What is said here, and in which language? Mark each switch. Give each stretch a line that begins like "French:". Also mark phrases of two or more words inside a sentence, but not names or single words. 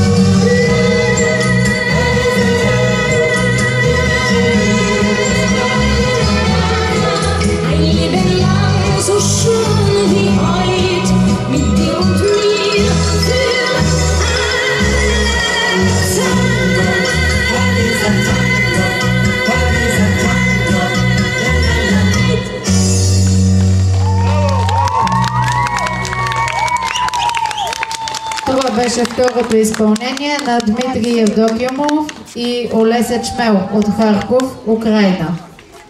German: Ein Leben lang so schön wie heut, mit dir und mir für alle Zeit.
Bulgarian: Това беше второто изпълнение на Дмитрий Евдокимов и Олеся Чмел от Харков, Украина.